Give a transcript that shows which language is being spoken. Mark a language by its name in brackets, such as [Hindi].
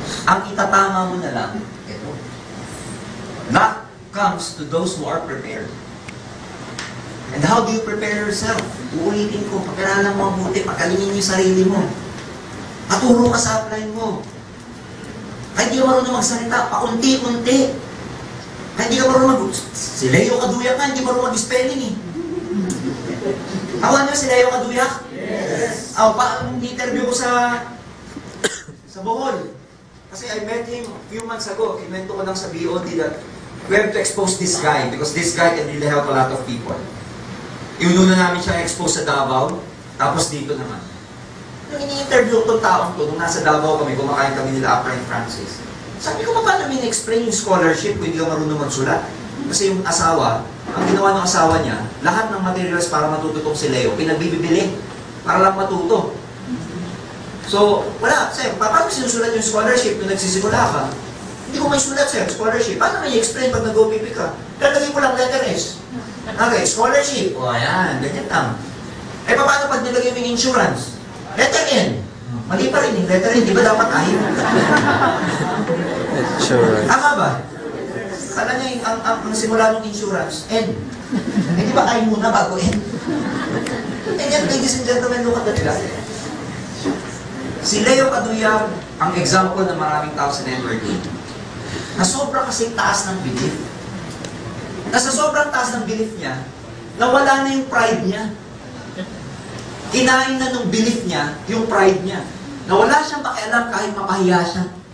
[Filipino] Ang itatama mo na lang, ito. [English] Luck comes to those who are prepared. And how do you prepare yourself? [Filipino] Uulitin ko, pag-aralan mo mabuti, pagkalingin mo yung sarili mo. Paturo ka sa upline mo. Kahit di ka marunong magsalita, paunti-unti. Kahit di ka marunong si Leo Kaduyak ka, hindi marunong mag-spelling eh. Awan niyo si Leo Kaduyak? Yes! Interview ko sa Bohol. [English] Kasi I met him a few months ago. [Filipino] Kinwento ko lang sa BOD [English] that we have to expose this guy because this guy can really help a lot of people. [Filipino] Inuna namin siya expose sa Davao, tapos dito naman. Nung ini-interview ko itong taong to, nung nasa Davao kami, kumakain kami nila Upline Francis. Sabi ko, paano explain yung scholarship kung hindi ka marunong magsulat? Kasi yung asawa, ang ginawa ng asawa niya, lahat ng materials para matututong si Leo, pinagbibili para lang matuto. So, wala, sir, paano sinusulat yung scholarship nung nagsisimula ka? Hindi ko may sulat, sir, scholarship. Paano may explain pag nag-OPP ka? Lalagay ko lang letter S. Okay, scholarship. O, ayan, ganyan lang. Eh, paano pag nilagay mo yung insurance? Letter N. Mali pa rin yung letter N. Di ba dapat I? Insurance. Tama ba? Kala niya yung, ang simula ng insurance, N. Eh, di ba I muna bago N? [English] Eh, yan, ladies and gentlemen, look at the guy. [Filipino] Si Leo Kaduyak, ang example ng maraming tao sa networking, na sobrang kasing taas ng belief. Na sa sobrang taas ng belief niya, nawala na yung pride niya. Kinain na nung belief niya, yung pride niya. Nawala siyang pakialam kahit mapahiya siya.